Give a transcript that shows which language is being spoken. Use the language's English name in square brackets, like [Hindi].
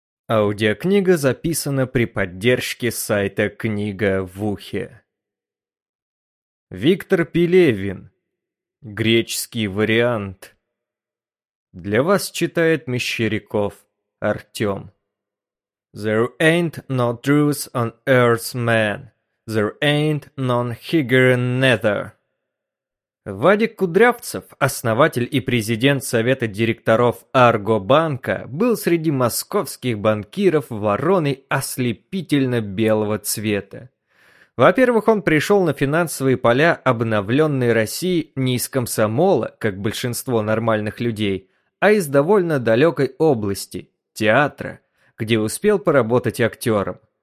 [Russian] Аудиокнига записана при поддержке сайта «Книга в ухе». Виктор Пелевин. Греческий вариант. Для вас читает Мещеряков Артём. [English] There ain't no truth on earth, man. There ain't none here neither. [Russian] Вадик Кудрявцев, основатель и президент совета директоров Аргобанка, был среди московских банкиров вороной ослепительно-белого цвета. Во-первых, он пришел на финансовые поля обновленной России не из комсомола, как большинство нормальных людей, а из довольно далекой области – театра, где успел поработать актером.